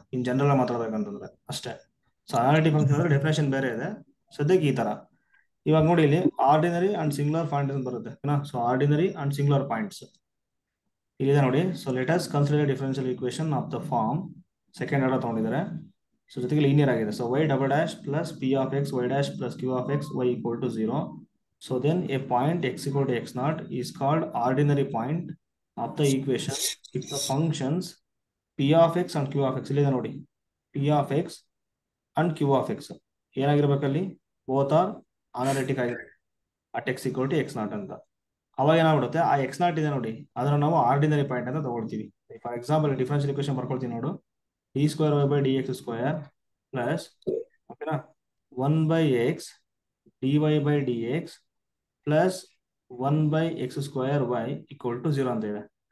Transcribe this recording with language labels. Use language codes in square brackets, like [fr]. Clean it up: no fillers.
[kn] In general ಆಗಿ ಮಾತಾಡ್ಬೇಕಂತಂದ್ರೆ ಅಷ್ಟೇ. So analytic function ಅಂದ್ರೆ ಡೆಫಿನೇಷನ್ ಬೇರೆ ಇದೆ. ಸದ್ಯಕ್ಕೆ ಈ ತರ. ಇವಾಗ ನೋಡಿ ಇಲ್ಲಿ ಆರ್ಡಿನರಿ ಅಂಡ್ ಸಿಂಗ್ಯುಲರ್ ಪಾಯಿಂಟ್ ಅಂತ ಬರುತ್ತೆ. ಓಕೆನಾ? So ordinary and singular points ಇಲ್ಲಿದೆ ನೋಡಿ. [en] So let us consider differential equation of the form second order ತಗೊಂಡಿದ್ದಾರೆ. [kn] ಸೊ ಜೊತೆಗೆ ಲೀನಿಯರ್ ಆಗಿದೆ. [en] So y double dash plus p of x y dash plus q of x y equal to 0. So then a point x equal to x naught is called ordinary point of the equation if the functions p of x and q of x [kn] ಇಲ್ಲಿದೆ ನೋಡಿ. p of x and q of x ಏನಾಗಿರ್ಬೇಕಲ್ಲಿ? Both are analytic ಆಗಿದೆ [en] at x equal to x naught [kn] ಅಂತ. ಅವಾಗ ಏನಾಗ್ಬಿಡುತ್ತೆ, ಆ X not ಇದೆ ನೋಡಿ, ಅದನ್ನ ನಾವು ಆರ್ಡಿನರಿ ಪಾಯಿಂಟ್ ಅಂತ ತಗೊಳ್ತೀವಿ. ಫಾರ್ ಎಕ್ಸಾಂಪಲ್ ಡಿಫರೆನ್ಷಿಯಲ್ ಈಕ್ವೇಶನ್ ಬರ್ಕೊಳ್ತೀವಿ ನೋಡು. d²y/dx² ಪ್ಲಸ್ ಓಕೆನಾ 1/x dy/dx plus 1/x²y equal to 0 ಅಂತ ಇದೆ.